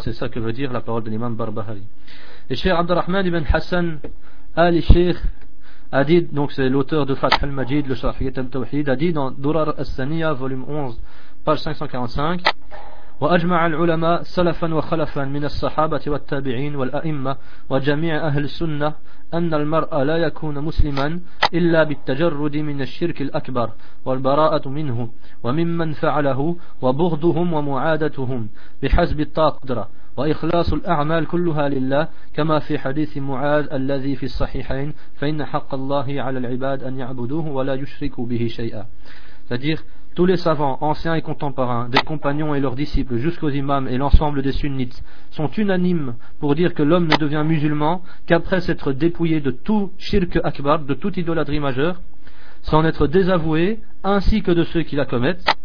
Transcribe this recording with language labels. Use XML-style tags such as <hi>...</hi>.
<fr>C'est ça que veut dire la parole de l'imam Barbahari. Et Cheikh Abdurrahman ibn Hassan Ali Cheikh a dit, donc c'est l'auteur de Fath al-Majid, le Sharhiyat al-Tawhid, a dit dans Durar al-Saniya, volume 11, page 545:</fr> <ar>وَأَجْمَعَ الْعُلَمَاءُ سَلَفًا وَخَلَفًا مِنَ الصَّحَابَةِ وَالتَّابِعِينَ وَالْأَئِمَّةِ وَجَمِيعَ أَهْلِ السُّنَّةِ أَنَّ الْمَرْأَ لَا يَكُونَ مُسْلِمًا إِلَّا بِالتَّجَرُّدِ مِنَ الشِّرْكِ الْأَكْبَرِ وَالْبَرَاءَةُ مِنْهُ وَمِمَّنْ فَعَلَهُ وَبُغْضُهُمْ وَمُعَادَتُهُمْ بِحَسْبِ الطَّاقَةِ وإخلاص الأعمال كلها لله كما في حديث معاذ الذي في الصحيحين فإن حق الله على العباد أن يعبدوه ولا يشركوا به شيئا.</ar> <fr>C'est-à-dire tous les savants, anciens et contemporains, des compagnons et leurs disciples jusqu'aux imams et l'ensemble des sunnites sont unanimes pour dire que l'homme ne devient musulman qu'après s'être dépouillé de tout shirk akbar, de toute idolâtrie majeure, s'en être désavoué ainsi que de ceux qui la commettent.</fr>